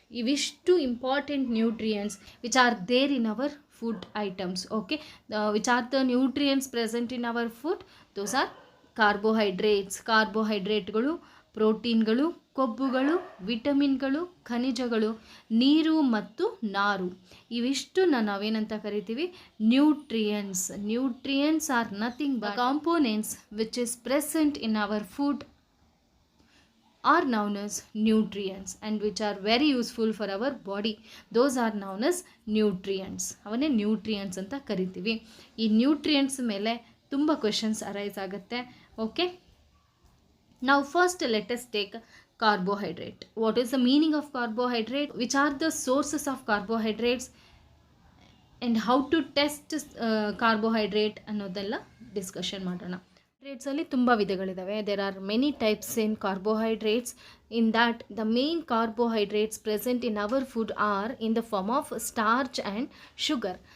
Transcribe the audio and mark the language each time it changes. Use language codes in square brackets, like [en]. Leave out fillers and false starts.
[en] ಇವಿಷ್ಟು important nutrients which are there in our food items. Okay, which are the nutrients present in our food? Those are [kn] ಕಾರ್ಬೋಹೈಡ್ರೇಟ್ಗಳು, ಪ್ರೋಟೀನ್ಗಳು, ಕೊಬ್ಬುಗಳು, ವಿಟಮಿನ್ಗಳು, ಖನಿಜಗಳು, ನೀರು ಮತ್ತು ನಾರು. ಇವಿಷ್ಟನ್ನು ನಾವೇನಂತ ಕರಿತೀವಿ? Nutrients. [en] Nutrients are nothing but components which is present in our food are known as nutrients and which are very useful for our body. Those are known as nutrients. [kn] ಅವನ್ನೇ nutrients ಅಂತ ಕರಿತೀವಿ. ಈ ನ್ಯೂಟ್ರಿಯೆಂಟ್ಸ್ ಮೇಲೆ ತುಂಬ questions arise ಆಗುತ್ತೆ. [en] Okay, now first let us take carbohydrate. What is the meaning of carbohydrate? Which are the sources of carbohydrates? And how to test carbohydrate [kn] ಅನ್ನೋದೆಲ್ಲ discussion ಮಾಡೋಣ. ಕಾರ್ಬೋಹೈಡ್ರೇಟ್ಸಲ್ಲಿ ತುಂಬ ವಿಧಗಳಿದ್ದಾವೆ. [en] There are many types in carbohydrates. In that the main carbohydrates present in our food are in the form of starch and sugar.